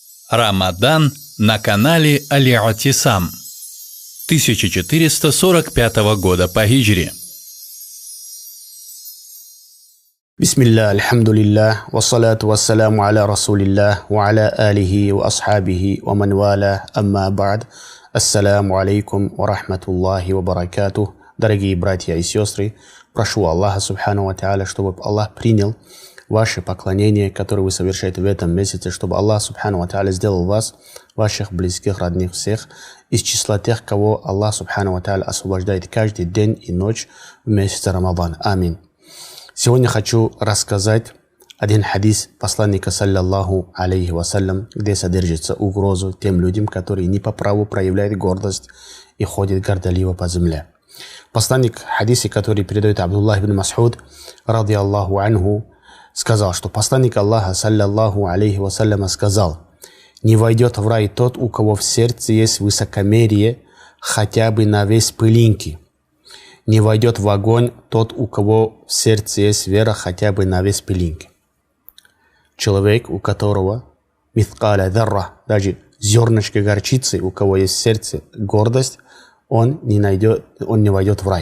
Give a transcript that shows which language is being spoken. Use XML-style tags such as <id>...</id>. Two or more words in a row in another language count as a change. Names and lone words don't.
<ru>Рамадан на канале Аль-Атисам 1445 года по хиджре.</ru> <ar>بسم الله، الحمد لله، والصلاة والسلام على رسول الله، وعلى آله وأصحابه، ومن والاه، أما بعد. السلام عليكم ورحمة الله وبركاته.</ar> <ru>Дорогие братья и сестры, прошу Аллаха</ru> <ar>سبحانه وتعالى,</ar> <ru>чтобы Аллах принял ваши поклонения, которые вы совершаете в этом месяце, чтобы Аллах</ru> <ar>سبحانه وتعالى</ar> <ru>сделал вас, ваших близких, родных, всех, из числа тех, кого Аллах</ru> <ar>سبحانه وتعالى</ar> <ru>освобождает каждый день и ночь в месяце Рамадан. Амин. Сегодня хочу рассказать один хадис посланника,</ru> <ar>صلى الله عليه وسلم,</ar> <ru>где содержится угрозу тем людям, которые не по праву проявляют гордость и ходят гордоливо по земле. Посланник в хадисе, который передает Абдуллах ибн Мас'уд,</ru> <ar>رضي الله عنه,</ar> <ru>сказал, что посланник Аллаха,</ru> <ar>صلى الله عليه وسلم,</ar> <ru>сказал: «Не войдет в рай тот, у кого в сердце есть высокомерие хотя бы на вес пылинки. Не войдет в огонь тот, у кого в сердце есть вера хотя бы на вес пылинки». Человек, у которого</ru> <ar>مثقال ذرة,</ar> <ru>даже зернышко горчицы, у кого есть в сердце гордость, он не войдет в рай.</ru>